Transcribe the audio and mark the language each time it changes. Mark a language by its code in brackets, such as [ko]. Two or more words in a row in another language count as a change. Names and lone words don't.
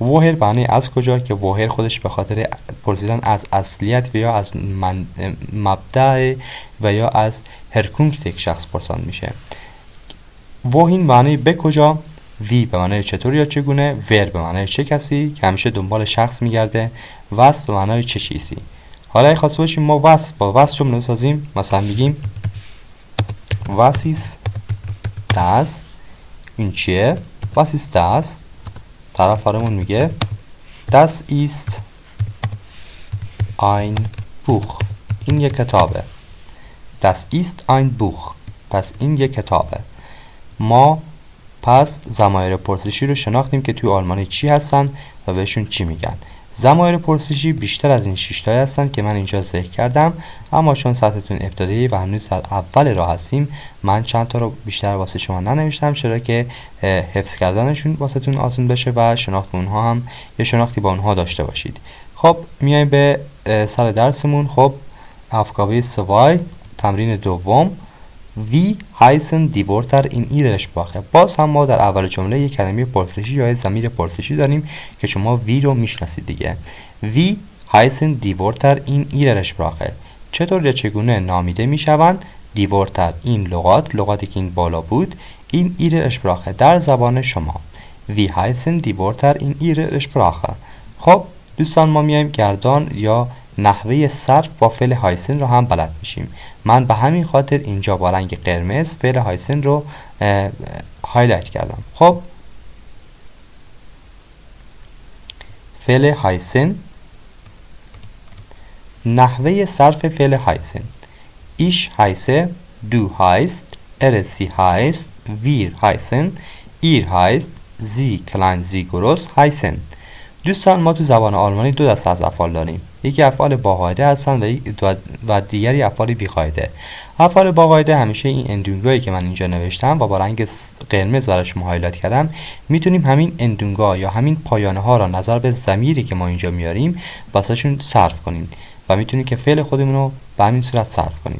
[fa] woher معنی از کجا که woher خودش به خاطر پرسیدن از اصلیت و یا از مبدأ و یا از هرکونکت یک شخص پرسان میشه. wohin معنی به کجا، وی به معنی چطور یا چگونه، ور به معنی چه کسی که همیشه دنبال شخص میگرده، was به معنی چه چیزی. حالا اگه خواسته باشیم ما was با was جمله سازیم، مثلا میگیم [de] was ist das، [fa] این چیه؟ [de] was ist das، [fa] طرف فرمون میگه [de] das ist ein Buch، [fa] این یک کتابه. [de] das ist ein Buch، [fa] پس این یک کتابه. ما پس ضمایر پرسشی رو شناختیم که توی آلمانی چی هستن و بهشون چی میگن. ضمایر پرسشی بیشتر از این 6 تایی هستن که من اینجا ذکر کردم، اما چون سطحتون ابتدایی و هنوز در اول راه هستیم من چند تا رو بیشتر واسه شما ننوشتم، چرا که حفظ کردنشون واسه تون آسان بشه و شناخت اونها هم یه شناختی با اونها داشته باشید. خب میایم به سر درسمون. خب Aufgabe 2 تمرین دوم، [de] Wie heißen die Wörter in ihrer Sprache. [fa] باز هم ما در اول جمله یک کلمه پرسشی یا ضمیر پرسشی داریم که شما وی رو میشناسید دیگه. [de] Wie heißen die Wörter in ihrer Sprache. [fa] چطور یا چگونه نامیده میشوند [de] die Wörter [fa] این لغاتی که این بالا بود [de] in ihrer Sprache [fa] در زبان شما. [de] Wie heißen die Wörter in ihrer Sprache. [fa] خب دوستان ما میایم گردان یا نحوه صرف با فعل هایسن رو هم بلد میشیم. من به همین خاطر اینجا با رنگ قرمز فعل هایسن رو هایلایت کردم. خب فعل هایسن، نحوه صرف فعل هایسن: [de] ich heiße، du heißt، sie heißt، wir heißen، ihr heißt، sie klein sie groß heißen. [fa] دوستان ما تو زبان آلمانی دو دسته از افعال داریم، یکی افعال با قاعده هستن و دیگری افعال بی قاعده. افعال با قاعده همیشه این اندونگایی که من اینجا نوشتم و با رنگ قرمز برای شما هایلایت کردم، میتونیم همین اندونگا یا همین پایانه ها را نظر به ضمیری که ما اینجا میاریم واسهشون صرف کنیم و میتونیم که فعل خودمون رو به همین صورت صرف کنیم.